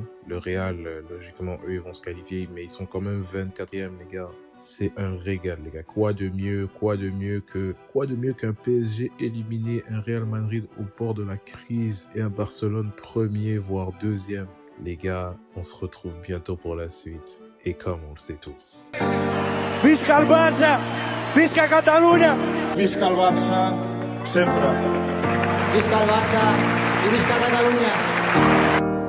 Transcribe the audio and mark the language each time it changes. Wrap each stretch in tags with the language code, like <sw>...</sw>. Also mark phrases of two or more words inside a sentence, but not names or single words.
<fr>Le Real, logiquement, eux, ils vont se qualifier, mais ils sont quand même 24e, les gars. C'est un régal, les gars. Quoi de mieux qu'un PSG éliminé, un Real Madrid au bord de la crise et un Barcelone premier, voire deuxième. Les gars, on se retrouve bientôt pour la suite. Et comme on le sait tous.</fr> <ca>Visca el Barça! Visca Catalunya! Visca el Barça, sempre. Visca el Barça i visca Catalunya!</ca>